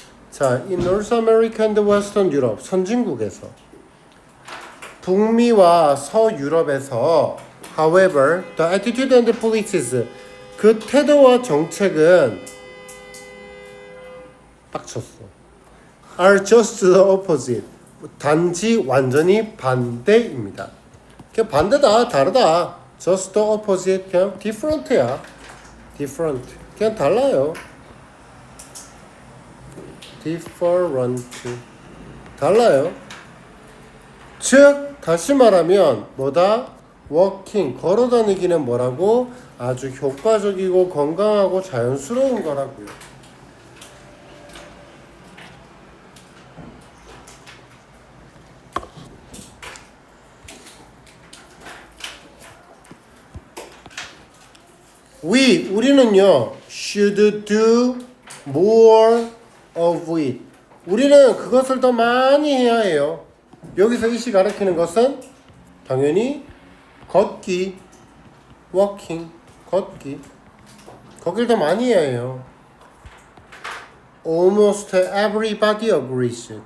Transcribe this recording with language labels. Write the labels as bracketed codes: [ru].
[en] 자, in North America and Western Europe, [ko] 선진국에서 북미와 서유럽에서 [en] however, the attitude and the policies [ko] 그 태도와 정책은 빡쳤어. [en] are just the opposite. [ko] 단지 완전히 반대입니다. 그냥 반대다, 다르다. [en] just the opposite, 그냥 different야. [ko] different, 그냥 달라요. different, 달라요. 즉, 다시 말하면 뭐다? walking, 걸어다니기는 뭐라고? 아주 효과적이고 건강하고 자연스러운 거라고요. 우리는요 [en] should do more of it. [ko] 우리는 그것을 더 많이 해야 해요. 여기서 이시 가리키는 것은 당연히 걷기, walking, 걷기. 걷기를 더 많이 해야 해요. [en] Almost everybody agrees.